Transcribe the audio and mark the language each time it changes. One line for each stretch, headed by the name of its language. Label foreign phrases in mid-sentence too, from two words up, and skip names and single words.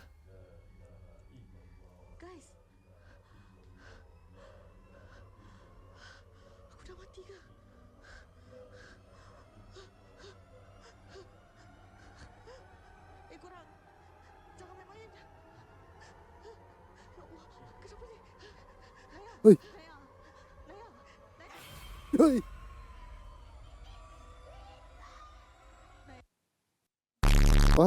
Malay: guys. Aku dah mati ke? Korang. Jangan main-main. Ya Allah, kenapa ni? Naya. Uy! Naya. Uy! Pa?